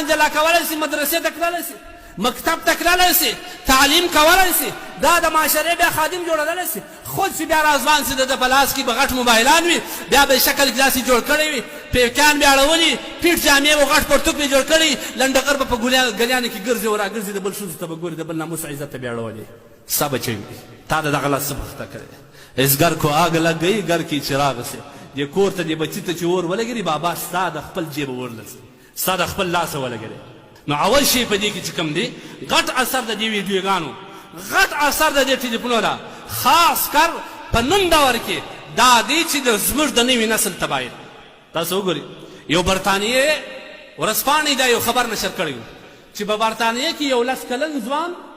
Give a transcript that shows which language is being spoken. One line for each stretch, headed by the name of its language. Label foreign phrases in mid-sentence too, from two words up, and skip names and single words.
Pashto: جلا کولی شي مدرسې ته تللی شي مکتب ته تللی شي تعلیم کولی شي دا د معاشرې بیا خادم جوړېدلی شي خود چې بیا راځوان شي د ده په لاس کې به غټ موبایلان وي بیا به یې شکل داسې جوړ کړی وي پیکان بیا اړولي پیټ جامې و غټ پرتوک به یې جوړ کړی لنډغر به په ګلیانو کې ګرځي و راګرځي د بل ښځو ته به ګوري د بل ناموس عزت ته بیا اړولي ستا بچی وي تا د دغه لاس څه پخته کړی اس
Urdu: گھر کو آگ لگ گئی گھر کی چراغ سے
Pashto: ये کور ته دې بچي ته چې اور ولګېري بابا ستا د خپل جیب ورلسي ستا د خپل لاسه ولګېري نو اول شی په دې کې چې کوم دی غټ اثر د دې ویډیوګانو غټ اثر د دې ټلیفونو ده خاص کر په نن دور کې دا دی چې زموږ د نوي نسل تباهي تاسو وګورئ یو برطانیې ورځپاڼې دا یو خبر نشر کړی و چې په برطانیې کې یو 10 کلن ځوان